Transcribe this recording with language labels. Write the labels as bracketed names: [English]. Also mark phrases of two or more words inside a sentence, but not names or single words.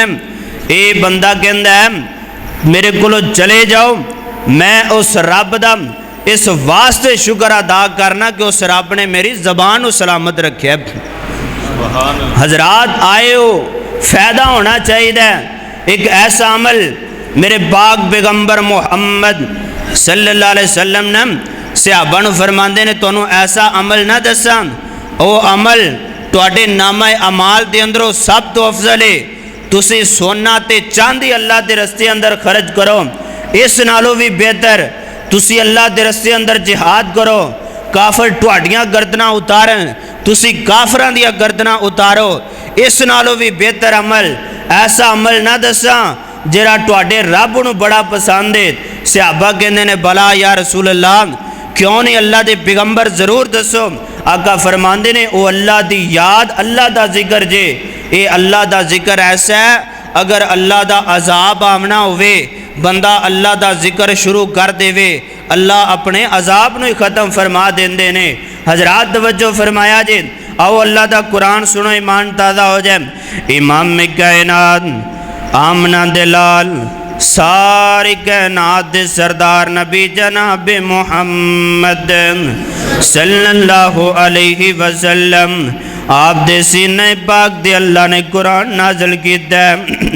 [Punjabi] اے بندہ کہندا ہے میرے کولو چلے جاؤ، میں اس رب دا اس واسطے شکر ادا کرنا کہ اس رب نے میری زبان کو سلامت رکھے. [Urdu] حضرات آئے ہو، فائدہ ہونا چاہیے. [Punjabi] ایک ایسا عمل میرے پاک پیغمبر محمد صلی اللہ علیہ وسلم نے صحابہ نو فرماندے نے تانوں ایسا عمل نہ دساں، او عمل تواڈے نامہ اعمال دے اندروں سب تو افضل ہے. تسی سونا تے چاندی اللہ دے رستے اندر خرچ کرو، اس نالوں بھی بہتر تسی اللہ دے رستے اندر جہاد کرو، کافر تواڈیاں گردناں اتارن، تسی کافراں دیاں گردناں اتارو، اس نالوں بھی بہتر عمل ایسا عمل نہ دساں جڑا تواڈے رب نو بڑا پسند ہے. صحابہ کہندے نے [Arabic] بلا یا رسول اللہ، [Punjabi] کیوں نہیں اللہ دے پیغمبر ضرور دسو. آقا فرماندے نے او اللہ دی یاد، اللہ دا ذکر جے. اے اللہ دا ذکر ایسا ہے اگر اللہ دا عذاب آمنا ہوئے بندہ اللہ دا ذکر شروع کر دے وے اللہ اپنے عذاب نو ہی ختم فرما دیندے نے. حضرات توجہ فرمایا جی، آؤ اللہ دا قرآن سنو ایمان تازہ ہو جائے. امام کائنات آمنہ دلال ساری کائنات دے سردار نبی جناب محمد صلی اللہ علیہ وسلم آپ دے سینہ پاک دے اللہ نے قرآن نازل کیتا ہے.